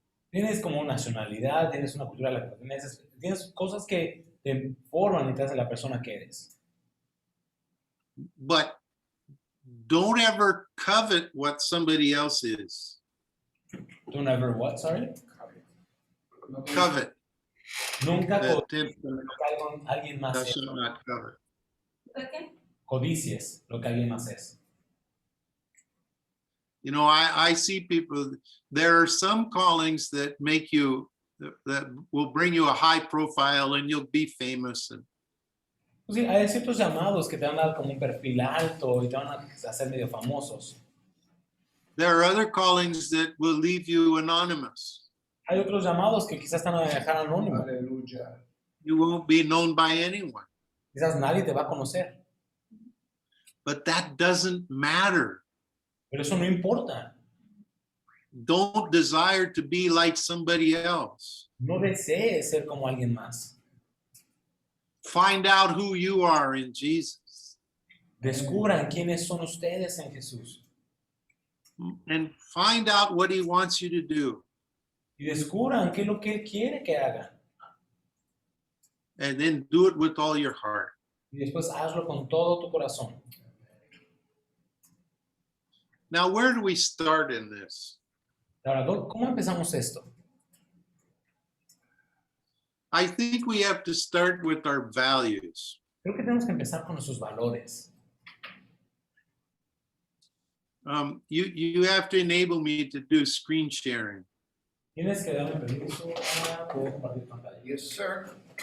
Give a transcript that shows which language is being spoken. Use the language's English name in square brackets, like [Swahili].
[Spanish] Tienes como nacionalidad, tienes una cultura a la que perteneces, tienes cosas que te forman y te hacen la persona que eres. [English] But don't ever covet what somebody else is. Don't ever what, sorry? Covet. [Spanish] Nunca [English] That [Spanish] codicies lo que alguien más [English] thou [Spanish] es. [English] shalt not covet. [Spanish] Codicies lo que alguien más es. [English] You know, I see people, there are some callings that make you, that will bring you a high profile and you'll be famous. And [Spanish] Pues sí, hay ciertos llamados que te van a dar como un perfil alto y te van a hacer medio famosos. [English] there are other callings that will leave you anonymous. [Spanish] Hay otros llamados que quizás te van a dejar anónimo. Aleluya. [English] You won't be known by anyone. [Spanish] Quizás nadie te va a conocer. [English] But that doesn't matter. [Spanish] Pero eso no importa. [English] Don't desire to be like somebody else. [Spanish] No desees ser como alguien más. [English] Find out who you are in Jesus. [Spanish] Descubran quiénes son ustedes en Jesús. [English] And find out what he wants you to do. [Spanish] Y descubran qué es lo que Él quiere que hagan. [English] And then do it with all your heart. [Spanish] Y después hazlo con todo tu corazón. [English] Now, where do we start in this? [Spanish] Ahora, ¿cómo empezamos esto? [English] I think we have to start with our values. [Spanish] Creo que tenemos que empezar con nuestros valores. [English] You have to enable me to do screen sharing. [Spanish] Tienes que darme permiso para poder compartir pantalla. [English] Yes, sir.